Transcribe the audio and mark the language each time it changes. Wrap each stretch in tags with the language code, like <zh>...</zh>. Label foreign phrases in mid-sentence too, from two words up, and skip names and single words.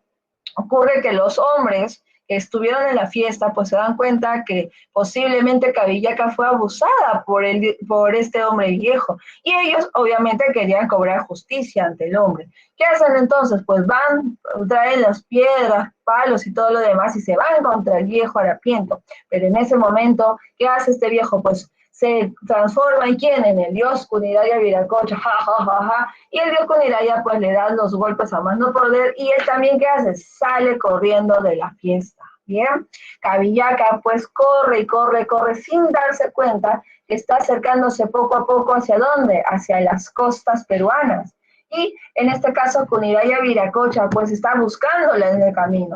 <es>Ocurre que los hombres que estuvieron en la fiesta, pues se dan cuenta que posiblemente Cabillaca fue abusada por este hombre viejo. Y ellos obviamente querían cobrar justicia ante el hombre. ¿Qué hacen entonces? Pues van, traen las piedras, palos y todo lo demás y se van contra el viejo harapiento. Pero en ese momento, ¿qué hace este viejo? Pues se transforma en quién, en el dios Kuniraya Viracocha, ja, ja, ja, ja, y el dios Kuniraya pues le da los golpes a más no poder, y él también, ¿qué hace? Sale corriendo de la fiesta, ¿bien? Cabillaca pues corre y corre, corre, sin darse cuenta que está acercándose poco a poco, ¿hacia dónde? Hacia las costas peruanas, y en este caso Kuniraya Viracocha pues está buscándola en el camino.</es>